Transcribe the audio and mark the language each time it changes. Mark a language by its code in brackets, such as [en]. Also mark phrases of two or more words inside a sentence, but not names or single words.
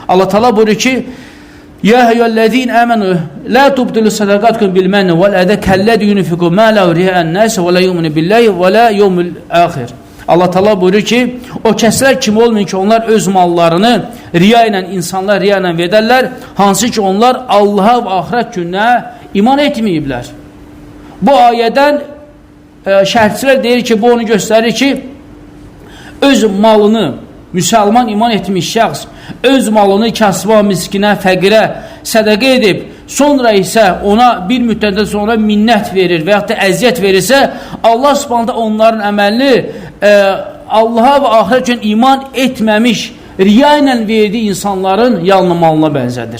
[az] Allah Teala buyurur ki: [ar] "يا أيها الذين آمنوا لا تبطلوا صدقاتكم بالمن والأذى كالذي ينفق ماله رئاء الناس ولا يؤمن بالله ولا اليوم الآخر." [az] Allah Teala buyurur ki, o kəslər kimi olmayın ki, onlar öz mallarını riya ilə, insanlar riya ilə verərlər, hansı ki onlar Allaha və axirət gününə iman etməyiblər. Bu ayədən şərhçilər deyir ki, bu onu göstərir ki, öz malını, müsəlman iman etmiş şəxs, öz malını kasıba, miskinə, fəqirə sədəqə edib, sonra isə ona bir müddətdən sonra minnət verir və yaxud da əziyyət verirsə, Allah subhanətə onların əməlini Allaha və axirət üçün iman etməmiş, riya ilə verdiyi insanların yalnımalına bənzədir.